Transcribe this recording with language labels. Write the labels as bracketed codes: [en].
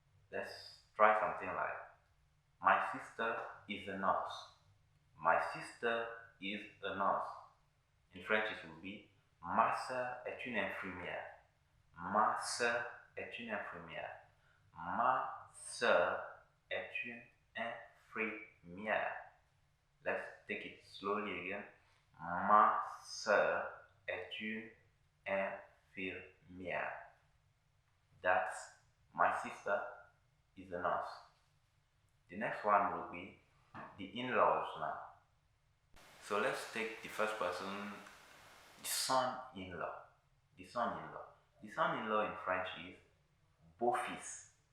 [en] Let's try something like my sister is a nurse. My sister is a nurse. In French it will be [fr] ma sœur est une infirmière. Ma sœur est une infirmière. Ma sœur est une infirmière. [en] Let's take it slowly again. [fr] Ma sœur est une infirmière. [en] That's my sister is a nurse. The next one will be the in-laws now. So let's take the first person, the son-in-law. The son-in-law in French is beau-fils.